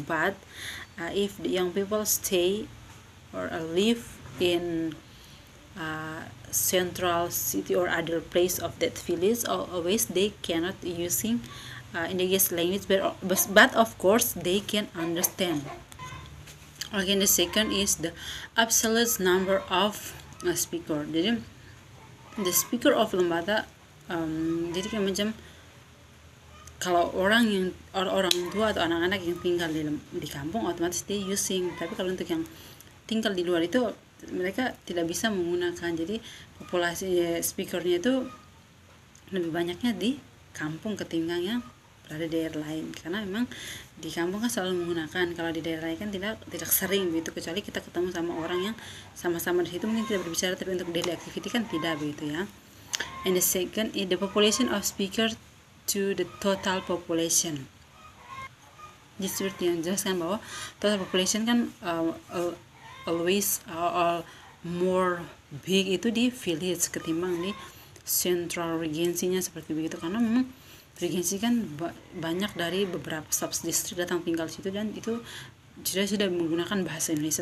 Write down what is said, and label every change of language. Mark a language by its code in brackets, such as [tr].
[en] But if the young people stay or live in central city or other place of that village, always they cannot using Indonesian language, but of course they can understand. Again, the second is the absolute number of speaker. [id] Jadi [en] the speaker of Lembata, [id] jadi kayak macam kalau orang tua atau anak-anak yang tinggal di kampung otomatis dia using, tapi kalau untuk yang tinggal di luar itu mereka tidak bisa menggunakan. Jadi populasi speakernya itu lebih banyaknya di kampung ketimbang yang berada di daerah lain, karena memang di kampung kan selalu menggunakan, kalau di daerah lain kan tidak sering begitu, kecuali kita ketemu sama orang yang sama-sama di situ mungkin tidak berbicara, tapi untuk daily activity kan tidak begitu ya. [en] And the second is the population of speaker to the total population. [id] Jadi seperti yang jelaskan bahwa total population kan [en] always more big [id] itu di village ketimbang di central regency-nya seperti begitu, karena memang regency kan banyak dari beberapa sub-district datang tinggal situ dan itu sudah menggunakan bahasa Indonesia.